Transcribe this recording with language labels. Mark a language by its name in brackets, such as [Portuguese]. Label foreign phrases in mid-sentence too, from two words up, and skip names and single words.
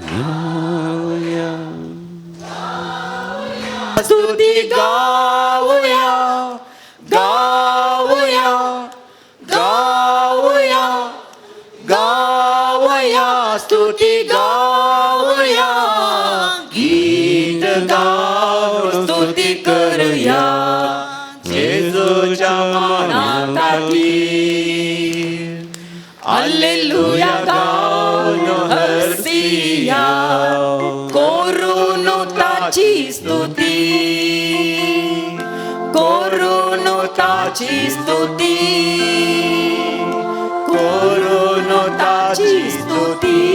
[Marathi] स्तुती गाऊया गाऊया गाऊया गाऊया स्तुती गाऊया गीत गाऊन स्तुती करूया येशूच्या [Konkani] माना खातीर हालेलुया गाऊन हरसिया करून ताची स्तुती करून ताची स्तुती करून ताची स्तुती